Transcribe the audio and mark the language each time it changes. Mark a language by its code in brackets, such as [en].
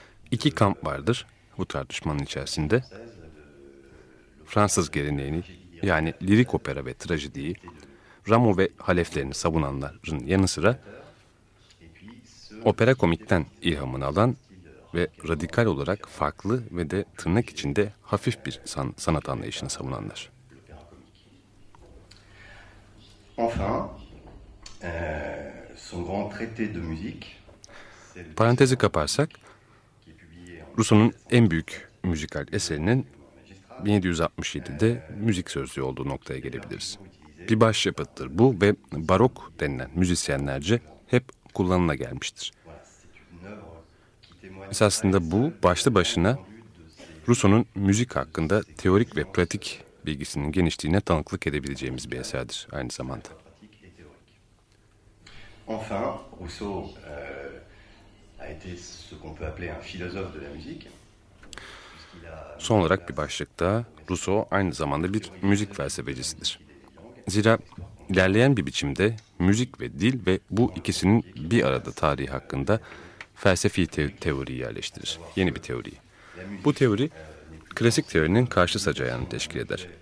[tr] İki kamp vardır bu tartışmanın içerisinde. Fransız geleneğini, yani lirik opera ve trajediyi, Rameau ve haleflerini savunanların yanı sıra opera komikten ilhamını alan ve radikal olarak farklı ve de tırnak içinde hafif bir sanat anlayışını savunanlar. [fr] Enfin, son grand traité de musique. [tr] Parantezi kaparsak, Rousseau'nun en büyük müzikal eserinin 1767'de müzik sözlüğü olduğu noktaya gelebiliriz. Bir başyapıttır bu ve barok denilen müzisyenlerce hep kullanıla gelmiştir. Esasında bu başlı başına Rousseau'nun müzik hakkında teorik ve pratik bilgisinin genişliğine tanıklık edebileceğimiz bir eserdir aynı zamanda. [fr] Enfin, Rousseau a été ce qu'on peut appeler un philosophe de la musique. [tr] Son olarak bir başlıkta Rousseau aynı zamanda bir müzik felsefecisidir. Zira ilerleyen bir biçimde müzik ve dil ve bu ikisinin bir arada tarihi hakkında felsefi teori yerleştirir. Yeni bir teori. Bu teori klasik teorinin karşı sacayağını teşkil eder.